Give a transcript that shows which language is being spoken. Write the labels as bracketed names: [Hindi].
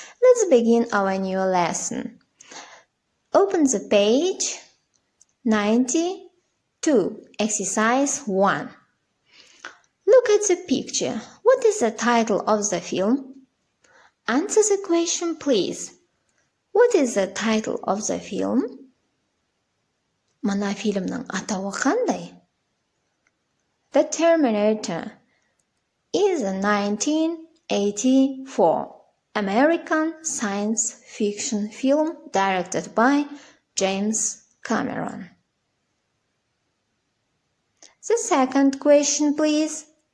[English] Let's begin our new lesson. Open the page 92, exercise 1. Look at the picture. What is the title of the film? Answer the question, please. What is the title of the film? [Kazakh] Мына фильмнің атауы қандай? [English] The Terminator is a 1984 American science fiction film directed by James Cameron. The second question, please.